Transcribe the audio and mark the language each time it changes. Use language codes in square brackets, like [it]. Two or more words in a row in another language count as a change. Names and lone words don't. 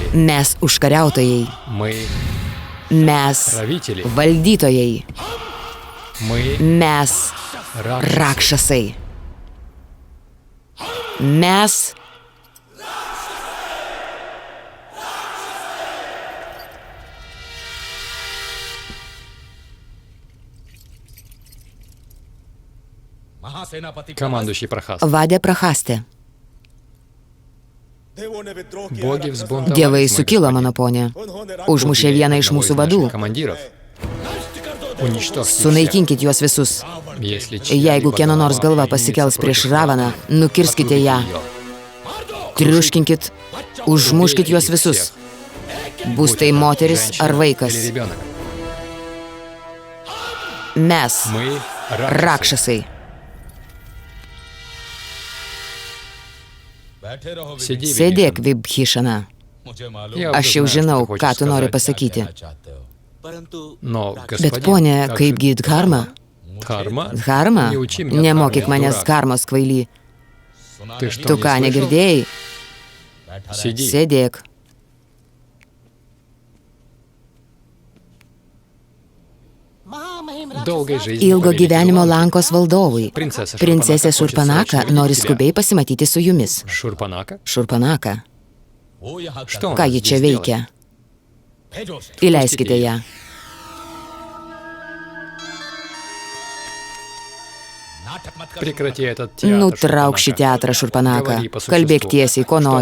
[lt] Mes užkariautojai, [ru] Мы [lt] mes [ru] правители. [lt] valdytojai, [ru] Мы [lt] mes [ru] ракшасы. [lt] rakšasai. Mes [ru] Командующий Прохас. [lt] vadė Prahastė. [ru] Боги взбунтовались, [lt] Dievai [ru] мой [lt] sukilo, [ru] господин. [lt] mano ponė. Užmušė vieną iš [ru] Одного [lt] mūsų [ru] из [lt] vadų. [ru] наших командиров. Уничтожьте всех. [lt] Sunaikinkit juos visus. [ru] Если [lt] Jeigu [ru] чья-либо [lt] kieno nors [ru] голова [lt] galva pasikels [ru] поднимется [lt] prieš [ru] против [lt] Ravaną, [ru] вас, [lt] nukirskite ją, [ru] её. [lt] triuškinkit, užmuškit [ru] Убейте [lt] juos [ru] их [lt] visus. [ru] всех. [lt] Bus [ru] Будь [lt] tai [ru] это [lt] moteris [ru] женщина [lt] ar [ru] или [lt] vaikas. [ru] ребенок. [lt] Mes, [ru] Мы [lt] rakšasai. [ru] Сиди, [lt] Sėdėk, [ru] Вибхишан. [lt] Vibhishana. [ru] Я [lt] Aš jau [ru] уже знаю, [lt] žinau, [ru] что ты [lt] ką [ru] хочешь [lt] tu nori [ru] сказать. [lt] pasakyti. [ru] Но, [lt] Bet [ru] господин, [lt] ponė, [ru] как [lt] kaip [ru] же [lt] gyd dharma? [ru] Dharma? [lt] Dharma? [ru] Не учи меня [lt] Nemokyk [ru] дхарме, [lt] manęs [ru] дурак. [lt] karmos kvaily. [ru] Ты что, [lt] Tu [ru] не [lt] ką, [ru] слышал? [lt] negirdėjai? [ru] Сиди. [lt] Sėdėk. [ru] Долгой жизни [lt] Ilgo [ru] повелителю [lt] gyvenimo [ru] Ланки. [lt] Lankos valdovui. Princesė Princesė Šurpanaka Šurpanaka [ru] хочет [lt] nori [ru] срочно [lt] skubiai pasimatyti su jumis. Šurpanaka? Šurpanaka. [ru] Что он [lt] Ką ji [ru] здесь [lt] čia [ru] делает? [lt] veikia? Įleiskite ją. [ru] Прекрати этот театр, [lt] Nutrauk šį Šurpanaka. teatrą, Šurpanaka. [ru] Говори по [lt] Kalbėk [ru] существу. [lt] tiesiai, ko [ru] Что